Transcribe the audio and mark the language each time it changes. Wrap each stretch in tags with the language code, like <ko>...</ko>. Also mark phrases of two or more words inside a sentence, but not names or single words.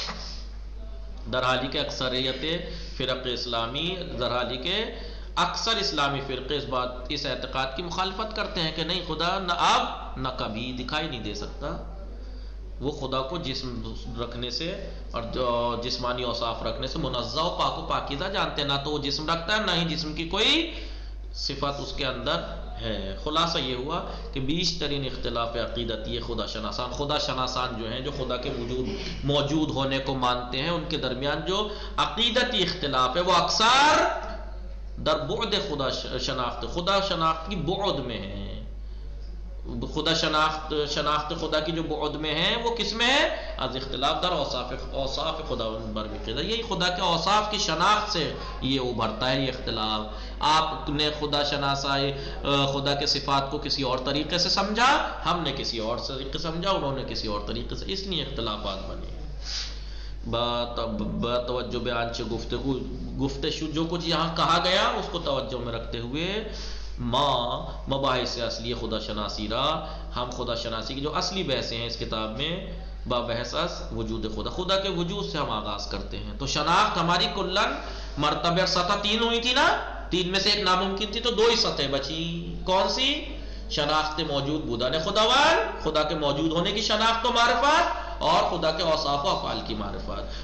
<fa>درحالی کے اکثریت فرق اسلامی،</fa> <ur>درحالی کے اکثر اسلامی فرقے اس اعتقاد کی مخالفت کرتے ہیں کہ نہیں، خدا نہ اب نہ کبھی دکھائی نہیں دے سکتا. وہ خدا کو جسم رکھنے سے اور جسمانی اوصاف رکھنے سے منزہ و پاک و پاکیزہ جانتے ہیں. نہ تو وہ جسم رکھتا ہے، نہ ہی جسم کی کوئی صفت اس کے اندر ہے. خلاصہ یہ ہوا کہ</ur> <fa>بیشترین اختلاف عقیدتی</fa> <ur>خدا شناسان جو ہیں، جو خدا کے موجود ہونے کو مانتے ہیں، ان کے درمیان جو عقیدتی اختلاف ہے وہ اکثر در بعد خدا شناخت کی بعد میں ہے. خدا شناخت خدا کی جو بعد میں ہے وہ کس میں ہے؟</ur> <fa>از اختلاف در اوصاف خدا برمقدر.</fa> <ur>یہی خدا کے اوصاف کی شناخت سے یہ ابھرتا ہے یہ اختلاف. آپ نے خدا کے صفات کو کسی اور طریقے سے سمجھا، ہم نے کسی اور طریقے سے سمجھا، انہوں نے کسی اور طریقے سے، اس لیے اختلافات بنے. توجہ بیان سے گفتگو جو کچھ یہاں کہا گیا اس کو توجہ میں رکھتے ہوئے</ur> <fa>مباحث اصلی خدا شناسی را،</fa> <ur>ہم خدا شناسی کی جو اصلی بحثیں ہیں اس کتاب میں بحث وجود خدا کے وجود سے ہم آغاز کرتے ہیں. تو شناخت ہماری کلن مرتبہ اور سطح 3 ہوئی تھی نا، 3 میں سے ایک ناممکن تھی، تو 2 ہی سطح بچی. کون سی؟</ur> <fa>شناخت موجود بودن خداوند،</fa> <ur>خدا کے موجود ہونے کی شناخت و معرفت، اور خدا کے اوصاف و افعال کی معرفت.</ur>